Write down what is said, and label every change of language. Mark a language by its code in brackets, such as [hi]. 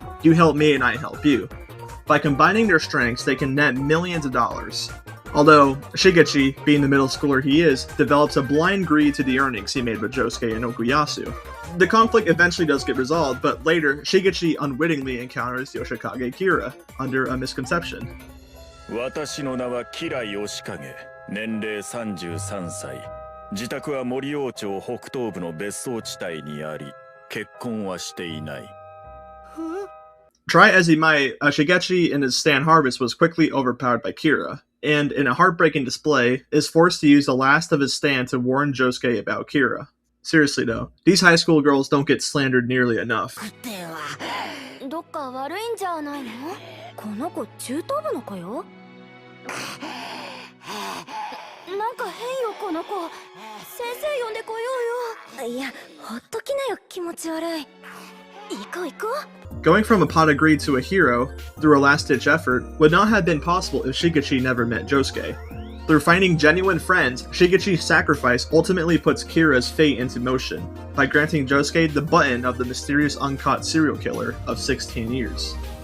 [en] You help me and I help you. By combining their strengths, they can net millions of dollars. Although, Shigekiyo, being the middle schooler he is, develops a blind greed to the earnings he made with Josuke and Okuyasu. The conflict eventually does get resolved, but later, Shigekiyo unwittingly encounters Yoshikage Kira, under a misconception. [ja] 私の名はキラヨシカゲ、年齢33歳。自宅は森王町北東部の別荘地帯にあり、結婚はしていない。 [en] Try as he might, Shigekiyo in his stand Harvest was quickly overpowered by Kira, and in a heartbreaking display, is forced to use the last of his stand to warn Josuke about Kira. Seriously though, these high school girls don't get slandered nearly enough. [ja] どっか悪いんじゃないの？この子中等部の子よ。なんか変よこの子。先生呼んでこようよ。いや、ほっときなよ、気持ち悪い。行こう行こう。 [en] Going from a pot of greed to a hero, through a last-ditch effort, would not have been possible if Shigekiyo never met Josuke. Through finding genuine friends, Shigekiyo's sacrifice ultimately puts Kira's fate into motion, by granting Josuke the button of the mysterious uncaught serial killer of 16 years.